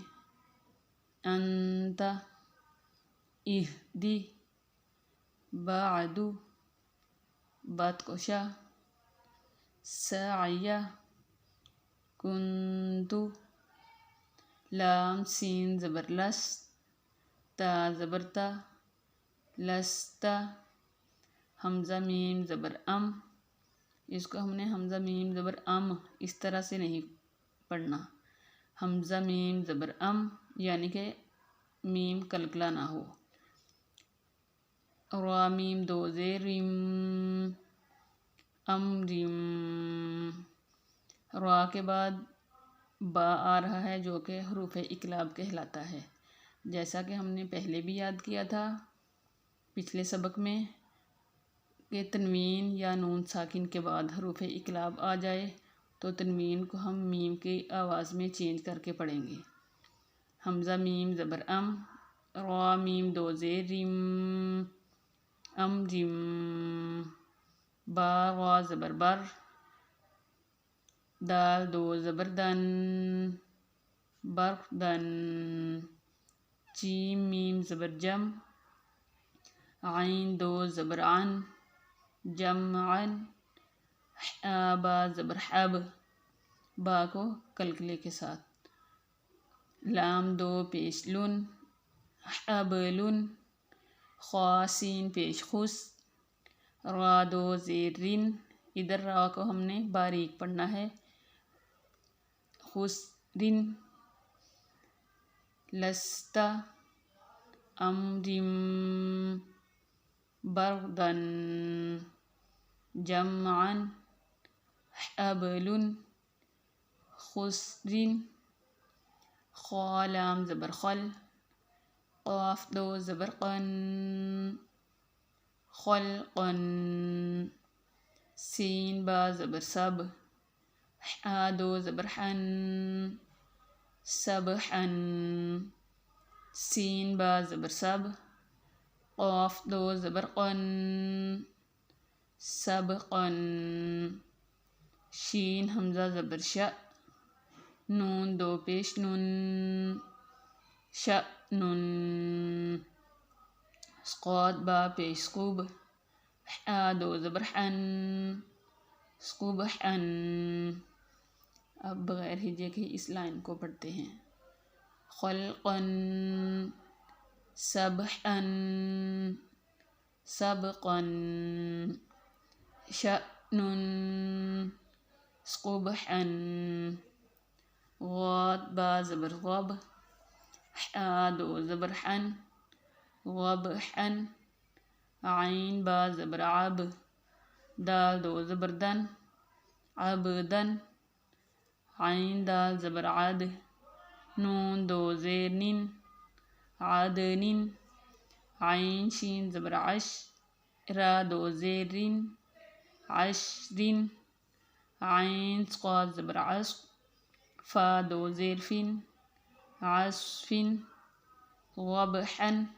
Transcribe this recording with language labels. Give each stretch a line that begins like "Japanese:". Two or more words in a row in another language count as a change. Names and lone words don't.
Arabic: انتا، اہدی، بعدو، بات کو شا، ساعیا، کنتو۔
Urdu: لام سین زبر لس، تا زبر تا، لستا۔ حمزہ میم زبر ام، اس کو ہم نے حمزہ میم زبر ام اس طرح سے نہیں پڑھنا۔ حمزہ میم زبر ام یعنی کہ میم کلکلا نہ ہو۔ را میم دو زیر رم، امرم۔ را کے بعد با آ رہا ہے جو کہ حروف اقلاب کہلاتا ہے۔ جیسا کہ ہم نے پہلے بھی یاد کیا تھا پچھلے سبق میں کہ تنوین یا نون ساکن کے بعد حروف اقلاب آ جائے تو تنوین کو ہم میم کی آواز میں چینج کر کے پڑھیں گے۔ حمزہ میم زبر ام، را میم دو زیر رم، امرم۔ با را زبر بر، دال دو زبر دن، بردن۔ جیم میم زبر جم، عین دو زبر عن، جمعا۔ با زبر حب، با کو کلکلے کے ساتھ۔ لام دو پیش لن، حبلن۔ خا سین پیش خس، را دو زیر رن، ادھر را کو ہم نے باریک پڑھنا ہے۔
Arabic: خسرن۔ لستا، امرم، بردن، جمعا، حبلن، خسرن۔
Urdu: خا لام زبر خل، قاف دو زبر قن، خلقن۔ سین با زبر سب، حا دو زبر حن، سبحن۔ سین با زبر سب، قاف دو زبر قن، سبقن۔ شین حمزہ زبر شا، نون دو پیش نن، شأنن۔ صاد با پیش سقوب، حا دو زبر حن، سقبحن۔ اب بغیر ہجے کی اس لائن کو پڑھتے ہیں۔
Arabic: خلقاً سبحاً سبقاً شأنٌ قبحاً
Urdu: غاد با زبر غب حا دو زبر حن غبحاً عین با زبر عب دال دو زبر دن عبدن عین دال زبر عد نون دو زیر نن عدن عین شین زبر عش را دو زیر رن عشرن عین صاد زبر عص فا دو زیر فن عصفن غبحا